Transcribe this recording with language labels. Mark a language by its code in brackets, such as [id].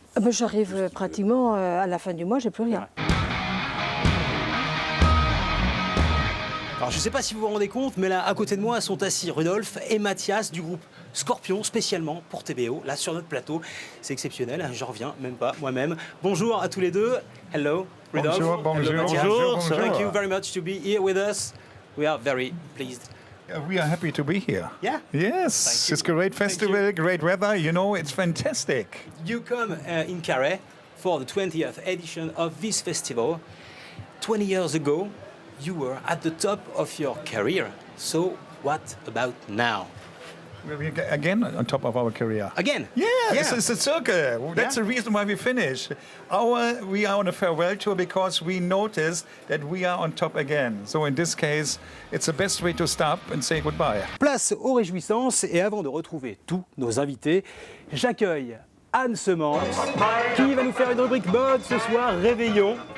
[fr] J'arrive pratiquement à la fin du mois, j'ai plus rien. Alors, je ne sais pas si vous vous rendez compte, mais là, à côté de moi, sont assis Rudolf et Mathias du groupe Scorpion, spécialement pour TBO, là sur notre plateau. C'est exceptionnel, j'en reviens même pas moi-même. Bonjour à tous les deux. [en] Hello, Rudolf. [fr] Bonjour, bonjour. [en] Hello, Mathias. [fr] Bonjour. [en] Thank you very much to be here with us. We are very pleased. We are happy to be here. Yeah? Yes, it's a great festival, great weather, you know, it's fantastic. You come in Carhaix for the 20th edition of this festival. 20 years ago, you were at the top of your career. So what about now? We're again on top of our career. Again? Yeah, Yeah. it's a circle. That's the reason why we finish. We are on a farewell tour because we noticed that we are on top again. So in this case, it's the best way to stop and say goodbye. [fr] Place aux réjouissances et avant de retrouver tous nos invités, j'accueille Anne Semence qui va nous faire une rubrique mode ce soir, Réveillon.